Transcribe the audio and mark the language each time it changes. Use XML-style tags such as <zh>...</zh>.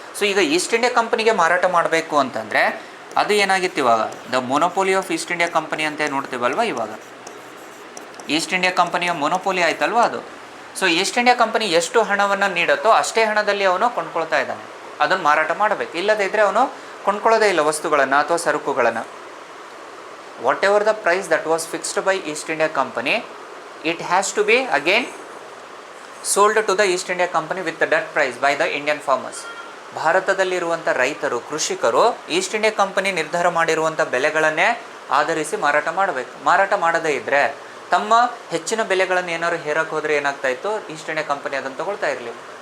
<kn>So ಈಗ East India ಕಂಪನಿಗೆ ಮಾರಾಟ ಮಾಡಬೇಕು ಅಂತಂದರೆ ಅದು ಏನಾಗಿತ್ತು, ಇವಾಗ</kn> <en>the monopoly of East India Company</en> <kn>ಅಂತ ನೋಡ್ತೀವಲ್ವ. ಇವಾಗ ಈಸ್ಟ್ ಇಂಡಿಯಾ ಕಂಪನಿಯ ಮೊನೋಪೋಲಿ ಆಯ್ತಲ್ವ ಅದು. ಸೊ ಈಸ್ಟ್ ಇಂಡಿಯಾ ಕಂಪನಿ ಎಷ್ಟು ಹಣವನ್ನು ನೀಡುತ್ತೋ ಅಷ್ಟೇ ಹಣದಲ್ಲಿ ಅವನು ಕೊಂಡ್ಕೊಳ್ತಾ ಇದ್ದಾನೆ, ಅದನ್ನು ಮಾರಾಟ ಮಾಡಬೇಕು. ಇಲ್ಲದೇ ಇದ್ದರೆ ಅವನು ಕೊಂಡ್ಕೊಳ್ಳೋದೇ ಇಲ್ಲ ವಸ್ತುಗಳನ್ನು ಅಥವಾ ಸರಕುಗಳನ್ನು.</kn> <en>whatever the price that was fixed by East India Company, it has to be again sold to the East India Company with that price by the Indian farmers.</en> <kn>ಭಾರತದಲ್ಲಿರುವಂಥ ರೈತರು, ಕೃಷಿಕರು ಈಸ್ಟ್ ಇಂಡಿಯಾ ಕಂಪನಿ ನಿರ್ಧಾರ ಮಾಡಿರುವಂಥ ಬೆಲೆಗಳನ್ನೇ ಆಧರಿಸಿ ಮಾರಾಟ ಮಾಡಬೇಕು. ಮಾರಾಟ ಮಾಡದೇ ಇದ್ದರೆ ತಮ್ಮ ಹೆಚ್ಚಿನ ಬೆಲೆಗಳನ್ನು ಏನಾದ್ರು ಹೇರಕ್ಕೆ ಹೋದರೆ ಏನಾಗ್ತಾ ಇತ್ತು, ಈಸ್ಟ್ ಇಂಡಿಯಾ ಕಂಪನಿ ಅದನ್ನು ತೊಗೊಳ್ತಾ ಇರಲಿಲ್ಲ.</kn>